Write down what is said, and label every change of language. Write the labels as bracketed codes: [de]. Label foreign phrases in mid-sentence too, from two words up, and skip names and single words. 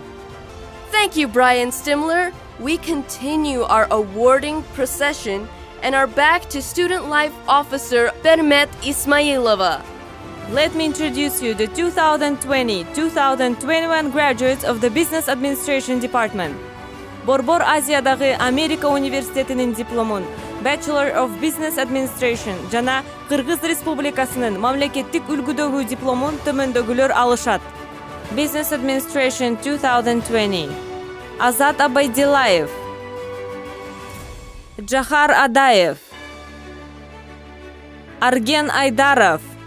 [en] Thank you, Brian Stimler. We continue our awarding procession and are back to Student Life Officer Permet Ismailova. Let me introduce you the 2020-2021 graduates of the Business Administration Department. [ky] Борбор Азиядагы Америка университетинин дипломун [en] Bachelor of Business Administration [ky] жана Кыргыз Республикасынын мамлекеттик үлгүдөгү дипломун төмөндөгүлөр алышат. [en] Business Administration 2020. [ky] Азат Абайдилаев, Джахар Адаев, Арген Айдаров,